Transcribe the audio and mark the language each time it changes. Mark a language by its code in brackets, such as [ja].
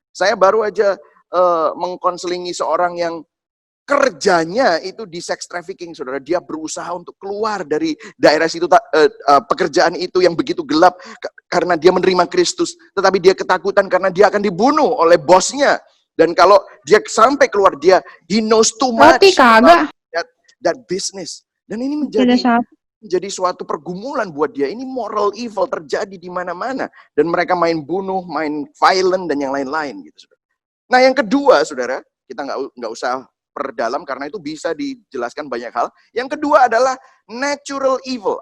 [id] Saya baru aja mengkonselingi seorang yang kerjanya itu di sex trafficking, saudara. Dia berusaha untuk keluar dari daerah situ, pekerjaan itu yang begitu gelap karena dia menerima Kristus. Tetapi dia ketakutan karena dia akan dibunuh oleh bosnya. Dan kalau dia sampai keluar, [en] he knows too much about that business. [id] Dan ini menjadi suatu pergumulan buat dia. Ini moral evil terjadi di mana-mana. Dan mereka main bunuh, main violent, dan yang lain-lain. Gitu, saudara. Nah, yang kedua, saudara, kita nggak usah perdalam karena itu bisa dijelaskan banyak hal. Yang kedua adalah natural evil.